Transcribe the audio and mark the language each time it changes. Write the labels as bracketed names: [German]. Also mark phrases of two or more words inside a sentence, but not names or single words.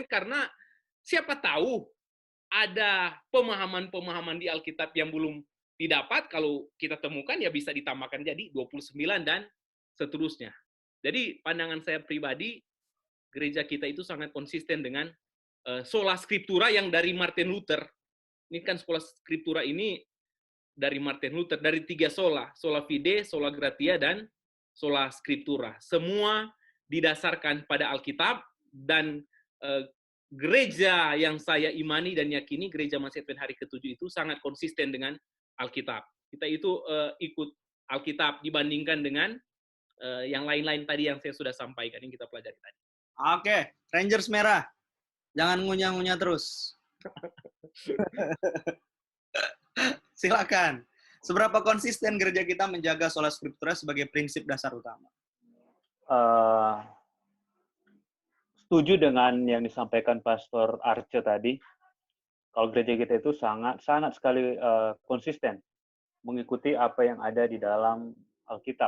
[Indonesian] Karena siapa tahu ada pemahaman-pemahaman di Alkitab yang belum didapat, kalau kita temukan ya bisa ditambahkan jadi 29 dan seterusnya. Jadi pandangan saya pribadi, gereja kita itu sangat konsisten dengan [Latin] sola scriptura [Indonesian] yang dari Martin Luther. Ini kan [Latin] sola scriptura [Indonesian] ini dari Martin Luther, dari 3 [Latin] sola, sola fide, sola gratia, [Indonesian] dan [Latin] sola scriptura. [Indonesian] Semua didasarkan pada Alkitab, dan gereja yang saya imani dan yakini, gereja Masjid Advent hari ke-7 itu sangat konsisten dengan Alkitab. Kita itu ikut Alkitab dibandingkan dengan yang lain-lain tadi yang saya sudah sampaikan, yang kita pelajari tadi. Oke, Rangers merah. Jangan ngunyah-ngunyah terus. Silakan. Seberapa konsisten gereja kita menjaga [Latin] sola scriptura [Indonesian] sebagai prinsip dasar utama? Setuju dengan yang disampaikan Pastor Arce tadi. Kalau gereja kita itu sangat sekali konsisten mengikuti apa yang ada di dalam Alkitab.